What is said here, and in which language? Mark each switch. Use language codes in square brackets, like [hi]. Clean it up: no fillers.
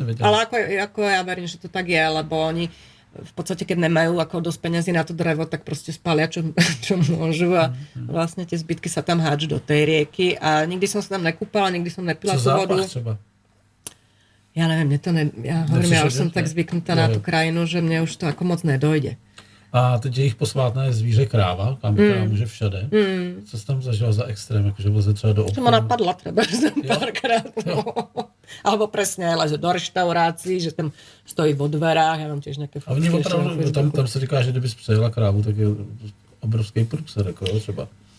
[sk] Ale ako ja verím, že to tak je, lebo oni v podstate, keď nemajú ako dosť peniazy na to drevo, tak proste spália, čo môžu a vlastne tie zbytky sa tam hádžu do tej rieky a nikdy som sa tam nekúpala, nikdy som nepila tú vodu. Třeba? Ja neviem, ja už som tak zvyknutá na tú krajinu, že mne už to ako moc nedojde. [cs] A teď je jich posvátné zvíře kráva, kam může všade. Co jsi tam zažila za extrém, jakože vleze třeba do obchodu? [sk] Som ma napadla treba párkrát. Alebo presne, ale že do reštaurácií, že tam stojí vo dverách, ja mám tiež nejaké fotky. [cs] A oni opravdu, tam se říká, že kdybys přejela krávu, tak je obrovský průser, jako třeba.